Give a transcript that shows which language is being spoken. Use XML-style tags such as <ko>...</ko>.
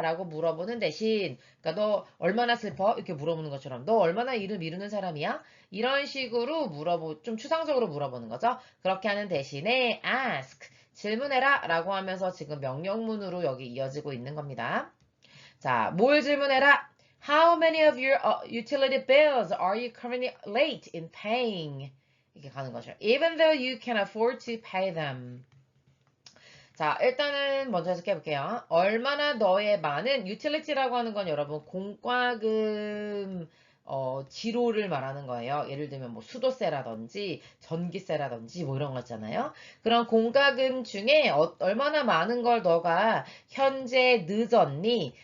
<ko>라고 물어보는 대신 그러니까 너 얼마나 슬퍼? 이렇게 물어보는 것처럼 너 얼마나 일을 미루는 사람이야? 이런 식으로 좀 추상적으로 물어보는 거죠. 그렇게 하는 대신에 ask, 질문해라 라고 하면서 지금 명령문으로 여기 이어지고 있는 겁니다. 자, 뭘 질문해라?</ko> <en>How many of your utility bills are you currently late in paying?</en> <ko>이렇게 가는 거죠.</ko> <en>Even though you can afford to pay them.</en> <ko>자, 일단은 먼저 해석해 볼게요. 얼마나 너의 많은 utility라고 하는 건 여러분 공과금 지로를 말하는 거예요. 예를 들면 뭐 수도세라든지 전기세라든지 뭐 이런 거 있잖아요. 그런 공과금 중에 얼마나 많은 걸 너가 현재 늦었니?</ko>